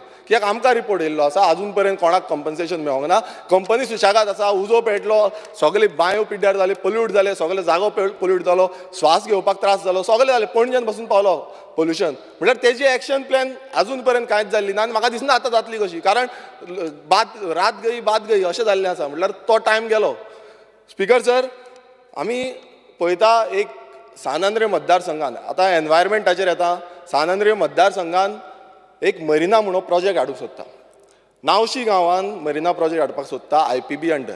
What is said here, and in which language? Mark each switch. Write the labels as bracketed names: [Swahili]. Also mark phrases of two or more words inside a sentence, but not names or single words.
[Konkani] कित्याक आमकां रिपोर्ट येयल्लो आसा अजून पर्यंत कोणाक कंपन्सेशन मेळोंक ना. कंपनी सुशेगाद आसा, उजो पेटलो, सगळे बांयो पिड्ड्यार जाले, पोल्यूट जाले, सगळे जागो पोल्यूट जालो, श्वास घेवपाक त्रास जालो, सगळें जालें. पणजेन पासून पावलो पोल्युशन. म्हळ्यार तेजी [English] action plan [Konkani] अजून पर्यंत कांयच जाल्ली ना आनी म्हाका दिसना आतां जातली कशी. कारण [Hindi] रात गई बात गई [Konkani] अशें जाल्लें आसा. म्हटल्यार तो टायम गेलो. [English] speaker sir, [Konkani] आमी पळयता एक सानंद्रे मतदारसंघान आतां एनवायरमेंटाचेर येता. सानंद्रे मतदारसंघान एक मरिना म्हणून प्रोजेक्ट हाडूंक सोदता. नावशी गांवान [English] marina project [Konkani] हाडपाक सोदता IPB अंडर.